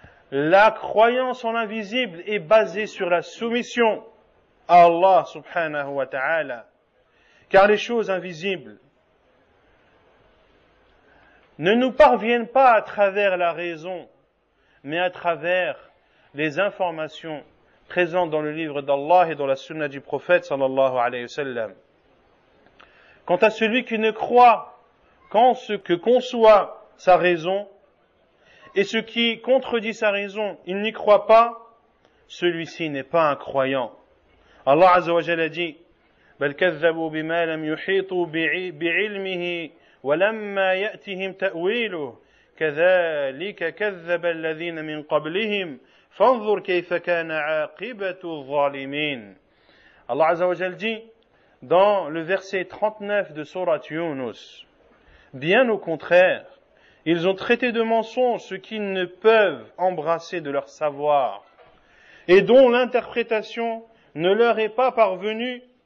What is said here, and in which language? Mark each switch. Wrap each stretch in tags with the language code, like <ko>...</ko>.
<fr>La croyance en l'invisible est basée sur la soumission à Allah subhanahu wa ta'ala, car les choses invisibles ne nous parviennent pas à travers la raison, mais à travers les informations présentes dans le livre d'Allah et dans la sunna du prophète sallallahu alayhi wa sallam. Quant à celui qui ne croit qu'en ce que conçoit sa raison, et ce qui contredit sa raison, il n'y croit pas, celui-ci n'est pas un croyant. Allah azza wa jalla dit:</fr> <ar>بل كذبوا بما لم يحيطوا بعلمه ولما يأتهم تأويله كذلك كذب الذين من قبلهم فانظر كيف كان عاقبة الظالمين.</ar> <fr>Allah azza wa jalla dit dans le verset 39 de sourate Yunus: bien au contraire, ils ont traité de mensonges ce qu'ils ne peuvent embrasser de leur savoir, et dont l'interprétation ne leur est pas parvenue.</fr>